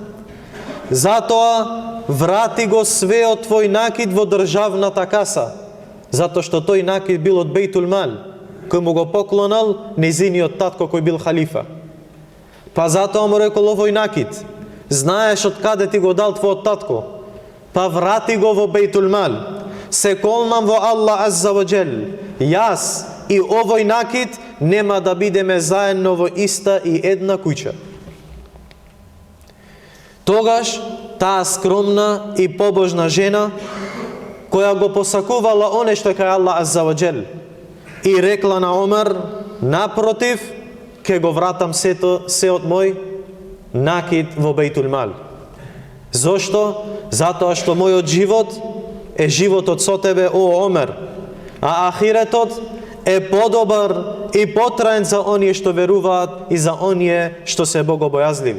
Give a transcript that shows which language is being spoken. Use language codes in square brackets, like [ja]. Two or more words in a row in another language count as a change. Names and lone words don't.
[mk] Затоа врати го свеот твој накид во државната каса, затоа што тој накид бил од Бейтул Мал, кој му го поклонал незиниот татко кој бил халифа. Па затоа му рекол: овој накид, знаеш од каде ти го дал твојот татко, па врати го во Бейтул Мал. Се колмам во Аллах [ar] عز وجل, [mk] јас и овој накид нема да бидеме заедно во иста и една куќа. Тогаш таа скромна и побожна жена, која го посакувала оне што кај Аллах [ar] عز وجل, [mk] и рекла на Омер: напротив, ке го вратам сеот мој накид во Бейтул Мал. Зошто? Затоа што мојот живот е животот со тебе, о Омер, а ахиретот е подобар и потраен за оние што веруваат и за оние што се богобојазливи.